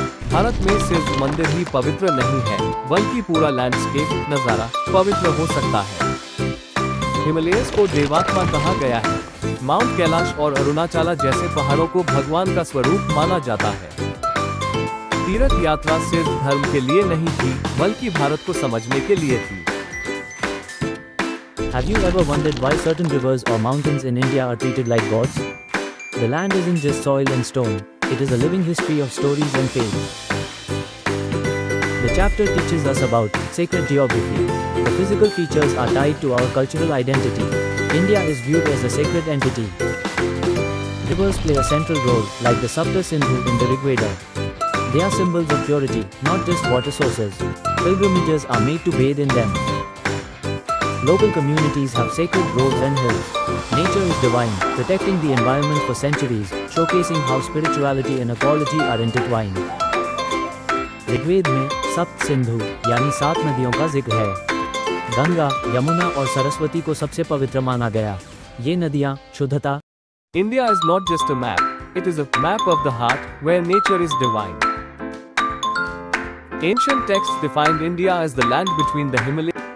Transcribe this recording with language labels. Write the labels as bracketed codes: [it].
[hi] भारत में सिर्फ मंदिर ही पवित्र नहीं है, बल्कि पूरा लैंडस्केप नजारा पवित्र हो सकता है। हिमालयस को देवात्मा कहा गया है। माउंट कैलाश और अरुणाचल जैसे पहाड़ों को भगवान का स्वरूप माना जाता है। तीर्थ यात्रा सिर्फ धर्म के लिए नहीं थी, बल्कि भारत को समझने के लिए थी। [en] Have you ever wondered why certain rivers or mountains in India are treated like gods? The land isn't just soil and stone, it is a living history of stories and faith. The chapter teaches us about sacred geography. The physical features are tied to our cultural identity. India is viewed as a sacred entity. Rivers play a central role, like the Sapta Sindhu in the Rig Veda. They are symbols of purity, not just water sources. Pilgrimages are made to bathe in them. Local communities have sacred groves and hills. Nature is divine, protecting the environment for centuries, showcasing how spirituality and ecology are intertwined. [hi] Rigveda में सप्त सिंधु यानी 7 नदियों का जिक्र है। गंगा, यमुना और सरस्वती को सबसे पवित्र माना गया। ये नदियाँ शुद्धता। [en] India is not just a map, it is a map of the heart, where nature is divine. Ancient texts defined India as the land between the Himalayas.